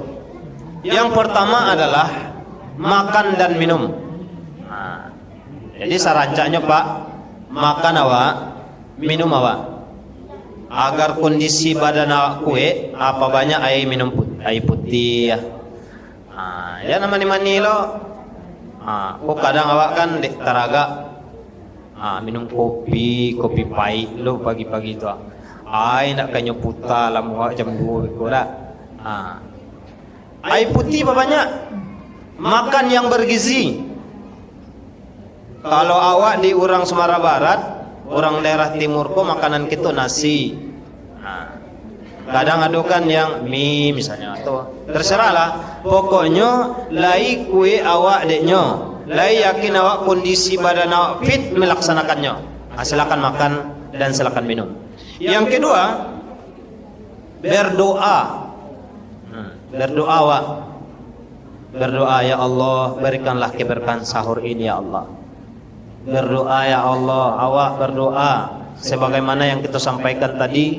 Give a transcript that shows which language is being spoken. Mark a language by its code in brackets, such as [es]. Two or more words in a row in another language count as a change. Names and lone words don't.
[id] Yang pertama adalah makan dan minum. [min] Jadi sarancanya Pak, makan awak, minum awak. [id] agar kondisi badan awak kuat, apa banyak air minum air putih ya. [min] Jangan mani-mani lo. Kok kadang awak kan dek taraga minum kopi pahit lo pagi-pagi tu. Nak kanyo putar lah awak jam 2 ko dah. [id] Air putih apa banyak? Makan yang bergizi. Kalau awak di orang Sumatera Barat, orang daerah timur ko makanan kita nasi. Kadang adukan yang mie misalnya atau terserahlah. [min] Pokoknya lai kue awak deknyo, lai yakin awak kondisi badan awak fit melaksanakannya. [id] Silakan makan dan silakan minum. Yang kedua, berdoa. [min] Berdoa awak. [id] Berdoa, [ar] ya Allah, [id] berikanlah keberkahan sahur ini [ar] ya Allah. [id] Berdoa, [ar] ya Allah, [id] awak berdoa sebagaimana yang kita sampaikan tadi.